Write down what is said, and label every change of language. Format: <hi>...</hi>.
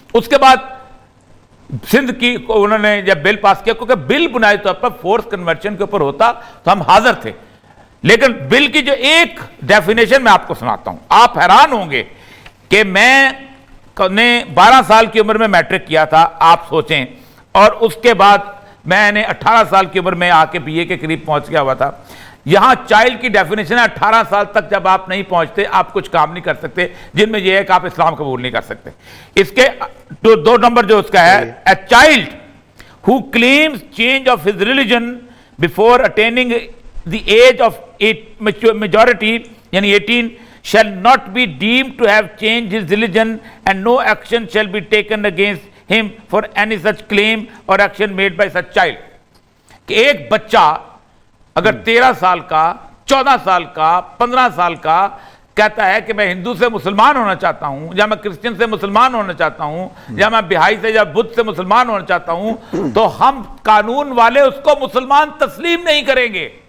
<ur>اس کے بعد سندھ کی انہوں نے جب بل پاس کیا، کیونکہ بل بنیادی طور پر فورس کنورشن کے اوپر ہوتا تو ہم حاضر تھے، لیکن بل کی جو ایک ڈیفینیشن میں آپ کو سناتا ہوں، آپ حیران ہوں گے کہ میں نے 12 سال کی عمر میں میٹرک کیا تھا، آپ سوچیں، اور اس کے بعد میں نے 18 سال کی عمر میں آ کے BA کے قریب پہنچ گیا ہوا تھا. یہاں چائلڈ کی ڈیفینیشن ہے 18 سال تک جب آپ نہیں پہنچتے آپ کچھ کام نہیں کر سکتے، جن میں یہ ہے کہ آپ اسلام قبول نہیں کر سکتے. اس کے 2 نمبر جو اس کا ہے،</ur> <en>a child who claims change of his religion before attaining the age of majority</en> <ur>یعنی 18</ur> <en>shall not be deemed to have changed his religion and no action shall be taken against him for any such claim or action made by such child.</en> <ur>کہ ایک بچہ اگر 13 سال کا، 14 سال کا، 15 سال کا کہتا ہے کہ میں ہندو سے مسلمان ہونا چاہتا ہوں، یا میں کرسچن سے مسلمان ہونا چاہتا ہوں، یا میں بہائی سے یا بدھ سے مسلمان ہونا چاہتا ہوں، تو ہم قانون والے اس کو مسلمان تسلیم نہیں کریں گے.</ur>